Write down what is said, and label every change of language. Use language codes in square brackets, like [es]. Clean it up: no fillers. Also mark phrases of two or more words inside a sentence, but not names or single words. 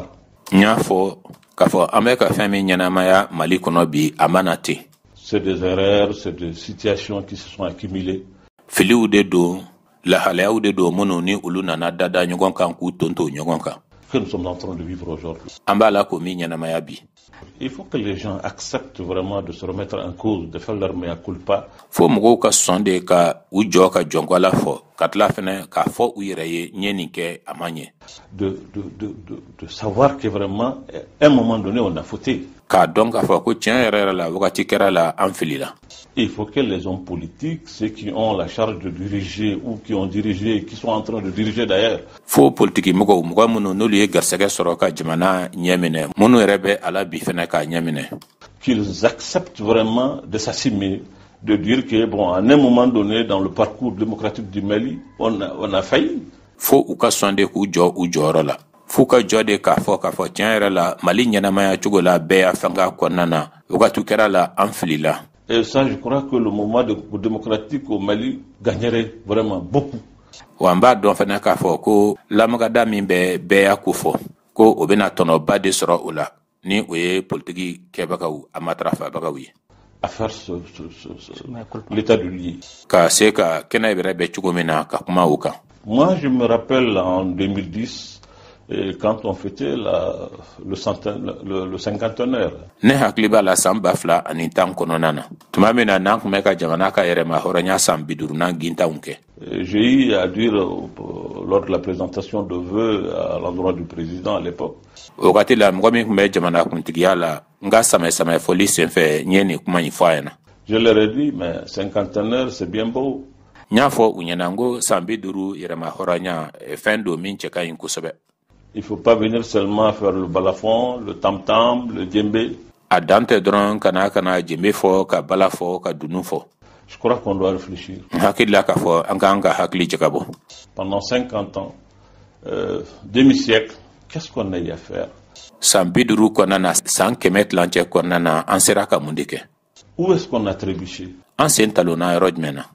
[bm] n y'a fɔ k'a fɔ an bɛ ka fɛn min ɲɛnamaya Mali kɔnɔ bi a ma na ten. [fr] C'est des erreurs, c'est des situations qui se sont accumulées. [bm] filiw de don lahalayaw de don minnu ni olu nana dada ɲɔgɔn kan k'u tonto ɲɔgɔn kan. [fr] Que nous sommes en train de vivre aujourd'hui. [bm] an b'a la ko min ɲɛnamaya bi. [fr] Il faut que les gens acceptent vraiment de se remettre en cause, de faire leur [la] mea culpa. [bm] fo mɔgɔw ka sɔn de ka u jɔ ka jɔnkɔla fɔ ka tila fɛnɛ k'a fɔ u yɛrɛ ye n ye nin kɛ a ma ɲɛ. [fr] De savoir que vraiment, à un moment donné, on a fauté. [bm] k'a dɔn k'a fɔ ko tiɲɛ yɛrɛ la wagati kɛra la an filila. [fr] Il faut que les hommes politiques, ceux qui ont la charge de diriger ou qui ont dirigé, qui sont en train de diriger d'ailleurs, [bm] fo politiki mɔgɔw mɔgɔ minnu n'olu ye garisɛgɛ sɔrɔ ka jamana ɲɛ minɛ minnu yɛrɛ bɛ ala bi fɛnɛ k'a ɲɛ minɛ. [fr] qu'ils acceptent vraiment de s'assumer, de dire que, bon, à un moment donné, dans le parcours démocratique du Mali, on a failli. [bm] fo u ka sɔn de k'u jɔ u jɔyɔrɔ la. f'u ka jɔ de k'a fɔ tiɲɛ yɛrɛ la Mali ɲɛnamaya cogo la bɛɛ y'a fɛnka kɔnɔna na wagati kɛra la an filila. [fr] Et ça, je crois que le mouvement démocratique au Mali gagnerait vraiment beaucoup. [bm] wa n b'a dɔn fɛnɛ k'a fɔ ko lamagada min bɛ bɛɛ y'a ko fɔ ko o bɛna tɔnɔba de sɔrɔ o la ni o ye politiki kɛbagaw a matarafabagaw ye. [fr] À faire l'état du lieu. [bm] Ka se ka kɛnɛ yɛrɛ bɛ cogo min na ka kuma o kan. [fr] Moi, je me rappelle en 2010, quand on fêtait le cinquantenaire. [bm] Ne hakili b'a la san 2010 kɔnɔna na tuma min na n'an tun bɛ ka jamana ka yɛrɛma hɔrɔnya san 50 gintanw kɛ. [fr] J'ai eu à dire lors de la présentation de vœux à l'endroit du président à l'époque. [bm] O wagati la mɔgɔ min tun bɛ jamana kuntigiya la n ka samɛ fɔli senfɛ n ye nin kuma in fɔ a ɲɛna. [fr] Je leur ai dit, mais cinquantenaire, c'est bien beau. [bm] N y'a fɔ u ɲɛna n ko san 50 yɛrɛma hɔrɔnya fɛn don min cɛ ka ɲi kosɛbɛ. [fr] Il ne faut pas venir seulement faire le balafon, le tam-tam, le djembé. [bm] A dan tɛ dɔrɔn kana djembé fɔ ka bala fɔ ka dunu fɔ. [fr] Je crois qu'on doit réfléchir. [bm] N hakili la k'a fɔ an k'an ka hakili jagabɔ. [fr] Pendant 50 ans, demi-siècle, qu'est-ce qu'on a eu à faire? [bm] San 50 kɔnɔna na san 100 tilancɛ kɔnɔna na an sera ka mun de kɛ? [fr] Où est-ce qu'on a trébuché? [bm] An sen talonna yɔrɔ jumɛn na?